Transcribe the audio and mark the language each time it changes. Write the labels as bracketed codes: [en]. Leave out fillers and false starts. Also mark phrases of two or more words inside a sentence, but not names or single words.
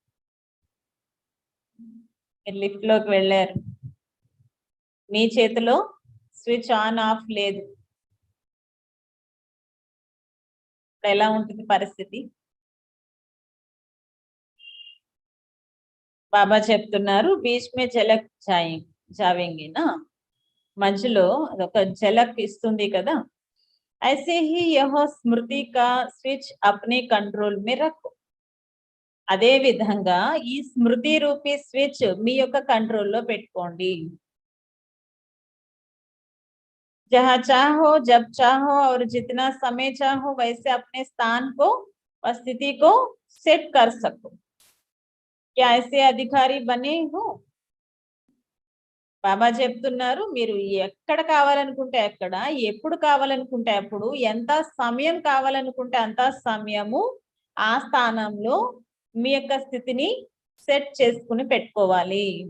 [te] మీరు లిఫ్ట్ లోకి వెళ్ళారు, మీ చేతిలో [en] switch on off [te] లేదు, ఎలా ఉంటుంది పరిస్థితి? బాబా చెప్తున్నారు [hi] बीच में झलक जाएंगी ना, [te] మధ్యలో అదొక జలక్ ఇస్తుంది కదా. [hi] ऐसे ही यह स्मृति का स्विच अपने कंट्रोल में रखो. [te] అదే విధంగా ఈ స్మృతి రూపీ స్విచ్ మీ యొక్క కంట్రోల్లో పెట్టుకోండి. [hi] जहाँ चाहो जब चाहो और जितना समय चाहो वैसे अपने स्थान को और स्थिति को सेट कर सको. क्या ऐसे अधिकारी बने हो? [te] బాబా చెప్తున్నారు మీరు ఎక్కడ కావాలనుకుంటే ఎక్కడ, ఎప్పుడు కావాలనుకుంటే అప్పుడు, ఎంత సమయం కావాలనుకుంటే అంత సమయము ఆ స్థానంలో మీ యొక్క స్థితిని సెట్ చేసుకుని పెట్టుకోవాలి.